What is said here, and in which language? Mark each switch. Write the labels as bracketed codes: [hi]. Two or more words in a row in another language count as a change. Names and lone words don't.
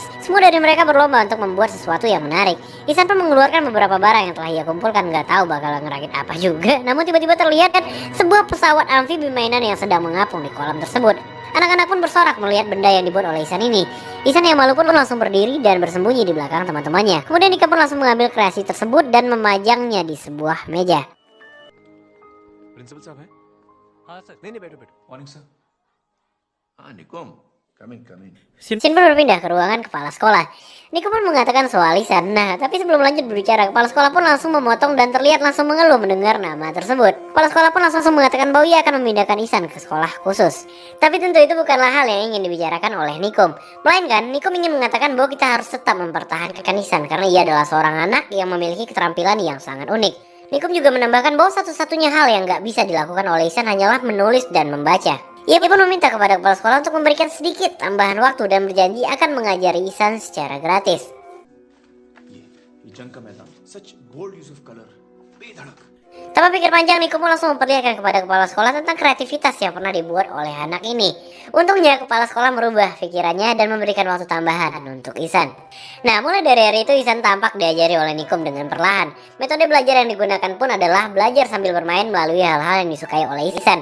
[id] Semua dari mereka berlomba untuk membuat sesuatu yang menarik. Ihsan pun mengeluarkan beberapa barang yang telah ia kumpulkan, gak tahu bakal ngerakit apa juga. Namun tiba-tiba terlihat sebuah pesawat amfibi mainan yang sedang mengapung di kolam tersebut. Anak-anak pun bersorak melihat benda yang dibuat oleh Ihsan ini. Ihsan yang malu pun langsung berdiri dan bersembunyi di belakang teman-temannya. Kemudian Nikom pun langsung mengambil kreasi tersebut dan memajangnya di sebuah meja. [hi] प्रिंसिपल साहब हैं? हाँ सर, नहीं बैठो बैठो। [en] morning sir. [hi] हाँ निकोम, [en] come in. [id] Scene pun berpindah ke ruangan kepala sekolah. Nikom pun mengatakan soal Ihsan. Nah, tapi sebelum lanjut berbicara, kepala sekolah pun langsung memotong dan terlihat langsung mengeluh mendengar nama tersebut. Kepala sekolah pun langsung mengatakan bahwa ia akan memindahkan Ihsan ke sekolah khusus. Tapi tentu itu bukanlah hal yang ingin dibicarakan oleh Nikom. Melainkan, Nikom ingin mengatakan bahwa kita harus tetap mempertahankan Ihsan karena ia adalah seorang anak yang memiliki keterampilan yang sangat unik. Nikom juga menambahkan bahwa satu-satunya hal yang gak bisa dilakukan oleh Ihsan hanyalah menulis dan membaca. Ia pun meminta kepada kepala sekolah untuk memberikan sedikit tambahan waktu dan berjanji akan mengajari Ihsan secara gratis. [hi] ये जंग का मैदान सच [en] bold use of colour [hi] बेधड़क [id] Tanpa pikir panjang, Nico pun langsung memperlihatkan kepada kepala sekolah tentang kreativitas yang pernah dibuat oleh anak ini. Untungnya kepala sekolah merubah pikirannya dan memberikan waktu tambahan untuk Ihsan. Nah, mulai dari hari itu Ihsan tampak diajari oleh Nikom dengan perlahan. Metode belajar yang digunakan pun adalah belajar sambil bermain melalui hal-hal yang disukai oleh Ihsan.